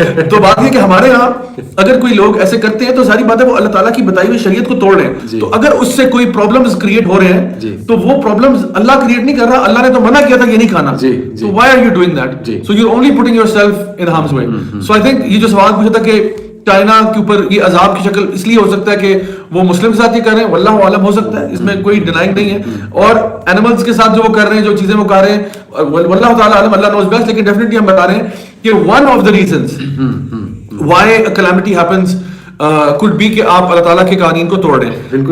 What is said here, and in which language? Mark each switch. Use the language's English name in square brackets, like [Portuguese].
[Urdu] تو بات یہ کہ ہمارے یہاں اگر کوئی لوگ ایسے کرتے ہیں تو ساری بات ہے وہ اللہ تعالیٰ کی بتائی ہوئی شریعت کو توڑ رہے ہیں. تو اگر اس سے کوئی پرابلمز کریٹ ہو رہے ہیں تو وہ پرابلمز اللہ کریٹ نہیں کر رہا, اللہ نے تو منع کیا تھا یہ نہیں کھانا. [English] So why are you doing that? So you're only putting yourself in harm's way. So I think [Urdu] یہ جو سوال پوچھا تھا کہ چائنا کے اوپر یہ عذاب کی شکل اس لیے ہو سکتا ہے کہ وہ مسلم کے ساتھ یہ کر رہے ہیں, واللہ عالم ہو سکتا ہے, اس میں کوئی ڈینائنگ نہیں ہے. اور اینیملز کے ساتھ جو وہ کر رہے ہیں, جو چیزیں وہ کر رہے ہیں, واللہ تعالیٰ عالم, [English] Allah knows best. [Urdu] لیکن ڈیفینیٹلی ہم بتا رہے ہیں کہ [English] one of the reasons why a calamity happens could be [Urdu] کہ آپ اللہ تعالیٰ کے قوانین کو توڑ رہے ہیں.